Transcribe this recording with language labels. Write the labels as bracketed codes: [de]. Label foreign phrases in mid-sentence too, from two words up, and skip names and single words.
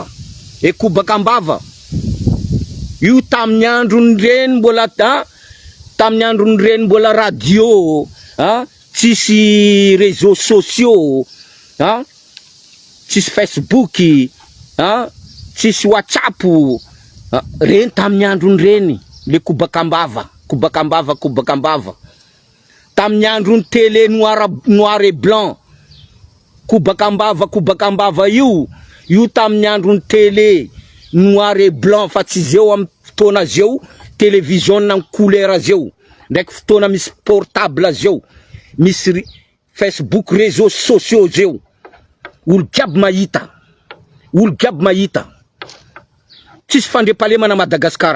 [mg] E kobaka ambava io tamin'ny androny reny mbola radio, tsisy [fr] réseaux sociaux, [mg] tsisy Facebook, tsisy WhatsApp, reny tamin'ny androny reny le kobaka ambava. Tamin'ny androny [fr] télé noir et blanc. [mg] Kobaka ambava io tamin'ny androny [fr] télé noir et blanc [mg] fa tsy zeo amin'ny fotoana zeo télévision na couleur zeo. ndraiky fotoana misy portable zeo, misy Facebook, [fr] réseaux sociaux [mg] zeo, olo jiaby mahita, olo jiaby mahita. Tsisy fandrepalemana Madagasikara.